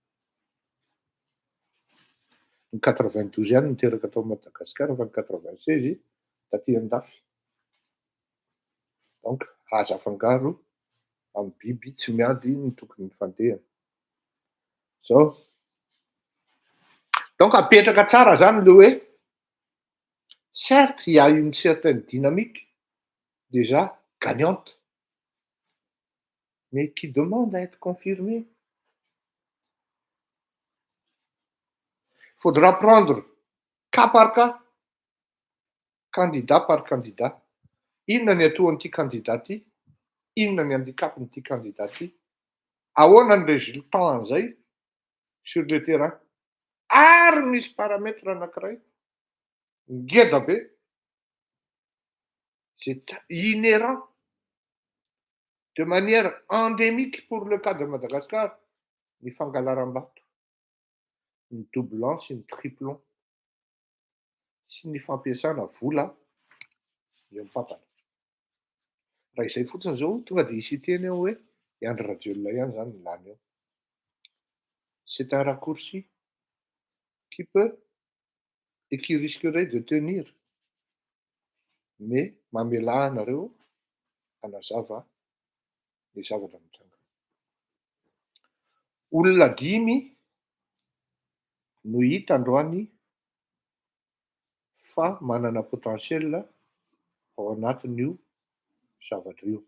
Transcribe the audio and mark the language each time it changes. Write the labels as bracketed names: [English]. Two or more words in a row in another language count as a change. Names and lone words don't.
[Malagasy] Ny 92 ihany niteraka tao Madagasikara fa ny 96 taty an-dafy. Donc aza afangaro amin'ny biby tsy miady ny tokony fandehany. Zao. Donc apetraka tsara zany le hoe [French] certes il y a une certaine dynamique déjà gagnante, mais qui demande à être confirmée. faudra prendre cas par cas, candidat par candidat. [Malagasy] Inona ny atoan'ity candidat ty? Inona ny handikapan'ity candidat ty? Ahoana ny résultat an'izay [French] sur le terrain? [Malagasy] Ary misy paramètre anankiray ngeda be, [French] c'est inhérent de manière endémique pour le cas de Madagascar, [Malagasy] ny fangalaram-bato, ny doublon sy ny triplon sy ny fampiasana vola eo am-papana. Raha izay fotsiny zao tonga de hisy teny eo hoe i Andry Rajoelina ihany zany ny lany eo. [French] C'est un raccourci qui peut et qui risquerait de tenir. [Malagasy] Mais mamela anareo hanazava ny zavatra mitranga. Olona 5 no hita androany fa manana potentiel ao anatin'io zavatra io.